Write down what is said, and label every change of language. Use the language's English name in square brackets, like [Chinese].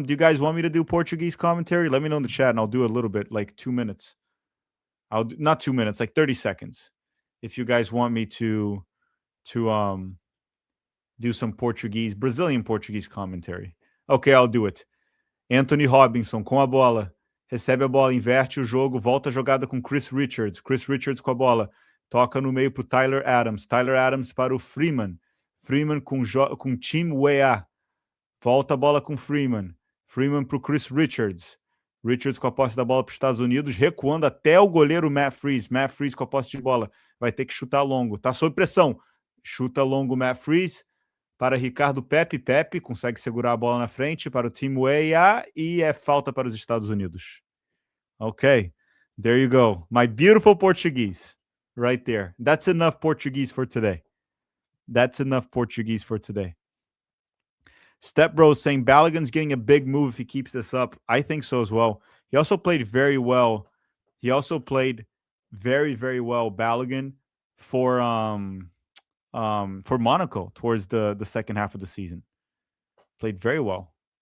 [English] Do you guys want me to do Portuguese commentary? Let me know in the chat, and I'll do a little bit, like 2 minutes. Not 2 minutes, like 30 seconds. If you guys want me to do some Brazilian Portuguese commentary. Okay, I'll do it. Anthony Robinson [Portuguese] com a bola. Recebe a bola, inverte o jogo, volta a jogada com Chris Richards. Chris Richards com a bola. Toca no meio para o Tyler Adams. Tyler Adams para o Freeman. Freeman com Tim Weah. Volta a bola com Freeman. Freeman para o Chris Richards. Richards com a posse da bola para os Estados Unidos, recuando até o goleiro Matt Freeze. Matt Freeze com a posse de bola. Vai ter que chutar longo. Tá sob pressão. Chuta longo Matt Freeze. Para Ricardo Pepe. Pepe consegue segurar a bola na frente para o Tim Weah. E é falta para os Estados Unidos. [English] Okay. There you go. My beautiful Portuguese. Right there. That's enough Portuguese for today. That's enough Portuguese for today. Step Bro saying Balogun's getting a big move if he keeps this up. I think so as well. He also played very well. He also played very, very well, Balogun, for Monaco towards the second half of the season. Played very well.